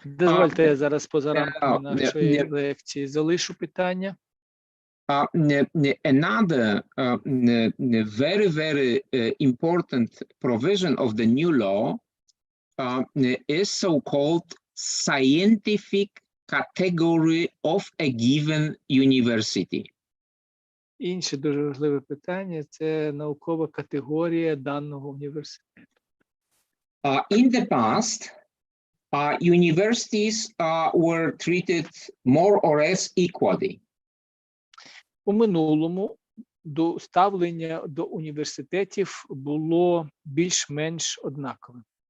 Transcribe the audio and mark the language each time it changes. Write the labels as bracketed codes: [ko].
[uk] Дозвольте, я зараз поза рамками нашої лекції залишу питання. [en] Another very, very important provision of the new law is so-called scientific category of a given university. [uk] Інше дуже важливе питання – це наукова категорія даного університету. [en] In the past, universities were treated more or less equally. [uk] У минулому ставлення до університетів було більш-менш однаковим.